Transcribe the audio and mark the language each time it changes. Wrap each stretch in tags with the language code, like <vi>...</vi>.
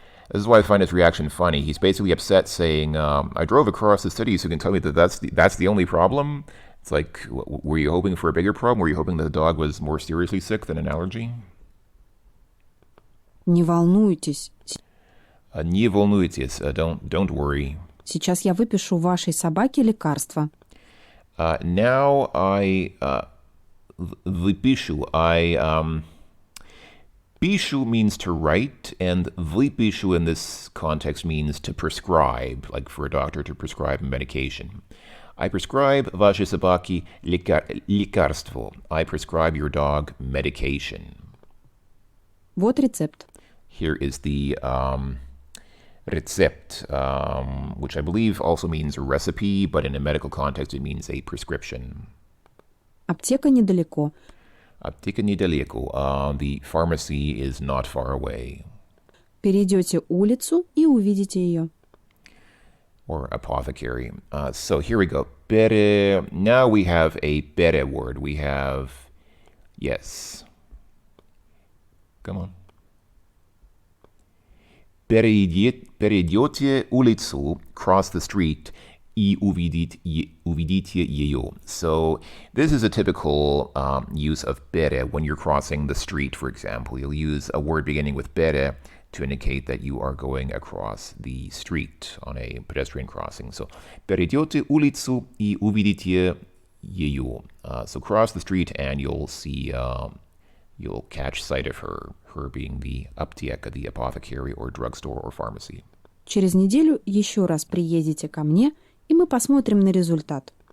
<en>This is why I find his reaction funny. He's basically upset, saying, "I drove across the city, so you can tell me that that's the only problem." It's like, were you hoping for a bigger problem? Were you hoping that the dog was more seriously sick than an allergy?</en> <ru>Не волнуйтесь. Не волнуйтесь,</ru> <en>don't worry.</en> <ru>Сейчас я выпишу вашей собаке лекарство.</ru> <en>Now I выпишу. Пишу means to write, and выпишу in this context means to prescribe, like for a doctor to prescribe medication. I prescribe</en> <ru>вашей собаке лекарство.</ru> <en>I prescribe your dog medication.</en> <ru>Вот рецепт.</ru> <en>Here is the recept, which I believe also means a recipe, but in a medical context it means a prescription.</en> <ru>Аптека недалеко. Аптека недалеко.</ru> <en>The pharmacy is not far away.</en> <ru>Перейдете улицу и увидите ее.</ru> <en>Or apothecary. So here we go. Bere. Now we have a bere word. We have, yes. Come on.</en> <ru>Перейдете улицу,</ru> <en>cross the street,</en> <ru>и увидите ее.</ru> <en>So this is a typical use of bere when you're crossing the street, for example. You'll use a word beginning with bere to indicate that you are going across the street on a pedestrian crossing. So</en> <ru>перейдете улицу и увидите ее.</ru> <en>So cross the street and you'll see, you'll catch sight of her being the аптека, the apothecary or drugstore or pharmacy.</en> <ru>Через неделю еще раз приедете ко мне, и мы посмотрим на результат.</ru>